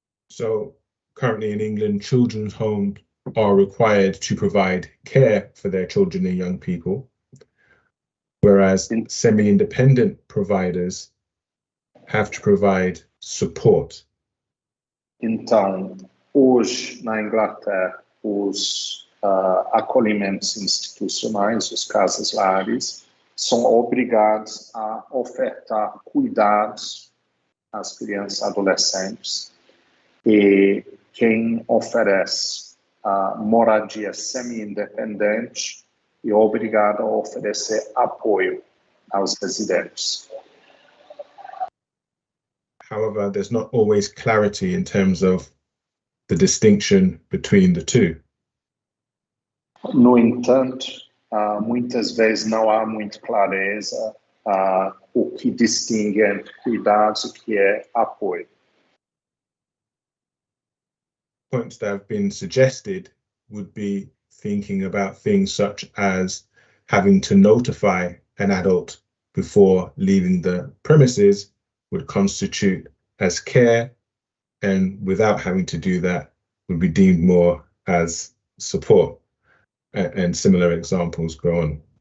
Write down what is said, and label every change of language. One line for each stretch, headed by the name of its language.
English: So currently in England, children's homes are required to provide care for their children and young people, whereas semi-independent providers have to provide support.
Portuguese: Então, hoje na Inglaterra, os acolhimentos institucionais, os casas-lares, são obrigados a ofertar cuidados às crianças e adolescentes, e quem oferece moradia semi-independente é obrigado a oferecer apoio aos residentes.
English: However, there's not always clarity in terms of the distinction between the two.
Portuguese: No entanto, muitas vezes não há muita clareza o que distingue entre cuidados e o que é apoio.
English: Points that have been suggested would be thinking about things such as having to notify an adult before leaving the premises would constitute as care, and without having to do that would be deemed more as support, and similar examples go on.